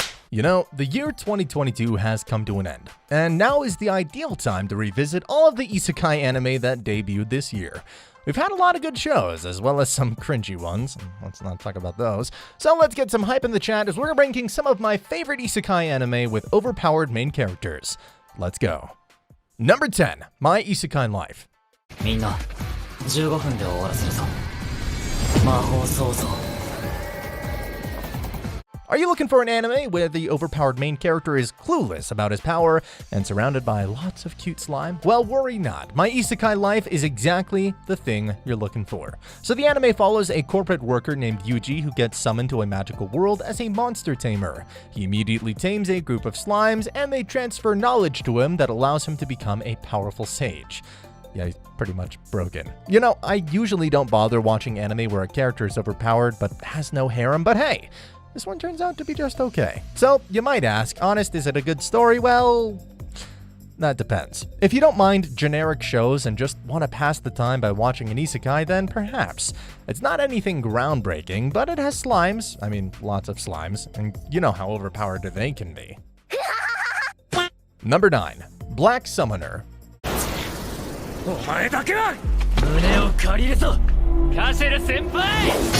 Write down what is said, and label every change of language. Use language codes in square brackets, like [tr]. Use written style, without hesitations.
[en] You know, the year 2022 has come to an end, and now is the ideal time to revisit all of the isekai anime that debuted this year. We've had a lot of good shows, as well as some cringy ones. Let's not talk about those. So let's get some hype in the chat as we're ranking some of my favorite isekai anime with overpowered main characters. Let's go. Number 10, My Isekai Life. [ja] みんな15分で終わらせるぞ。魔法創造。 [en] Are you looking for an anime where the overpowered main character is clueless about his power and surrounded by lots of cute slime? Well, worry not. My Isekai Life is exactly the thing you're looking for. So the anime follows a corporate worker named Yuji who gets summoned to a magical world as a monster tamer. He immediately tames a group of slimes and they transfer knowledge to him that allows him to become a powerful sage. Yeah, he's pretty much broken. You know, I usually don't bother watching anime where a character is overpowered but has no harem, but hey, this one turns out to be just okay. So, you might ask, honest, is it a good story? Well, that depends. If you don't mind generic shows and just want to pass the time by watching an isekai, then perhaps. It's not anything groundbreaking, but it has slimes. I mean, lots of slimes, and you know how overpowered they can be. Number 9, Black Summoner. [ja] お前だけは胸を借りるぞカシェル先輩